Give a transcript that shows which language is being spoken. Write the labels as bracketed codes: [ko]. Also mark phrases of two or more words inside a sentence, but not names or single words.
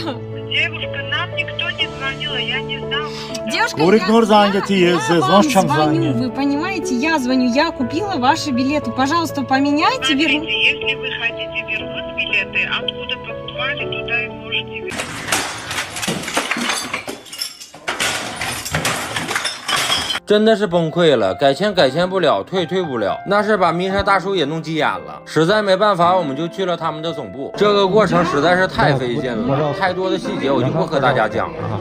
[ru] Девушка, нам никто не звонил, я не знала. Девушка, я вам звоню, вы понимаете, я звоню, я купила ваши билеты. Пожалуйста, поменяйте. Смотрите, если вы хотите вернуть билеты, откуда покупали, туда и можете вернуть. [zh] 真的是崩溃了，改签不了，退不了，那是把迷车大叔也弄急眼了。实在没办法，我们就去了他们的总部。这个过程实在是太费劲了，太多的细节我就不和大家讲了。